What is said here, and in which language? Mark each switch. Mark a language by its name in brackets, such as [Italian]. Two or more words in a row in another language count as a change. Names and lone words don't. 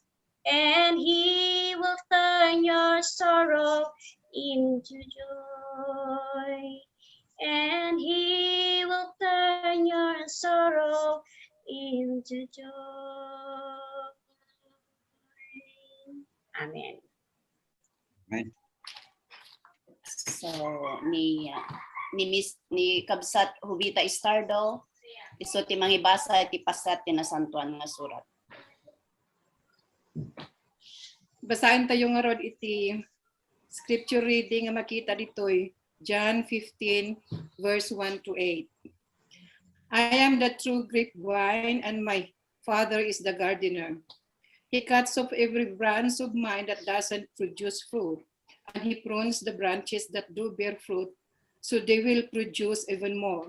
[English] And He will turn your sorrow into joy. And He will turn your sorrow into joy. Amen. Amen. [Iloko] So ni Kabsat Hubita Istardo iso ti mangibasa iti pasat ti nasantuan nga surat. Basahin tayo nga rod iti [English] scripture reading [Iloko] nga makita ditoy John 15 verse 1 to 8. [English] I am the true grapevine, and my Father is the gardener. He cuts off every branch of mine that doesn't produce fruit, and He prunes the branches that do bear fruit, so they will produce even more.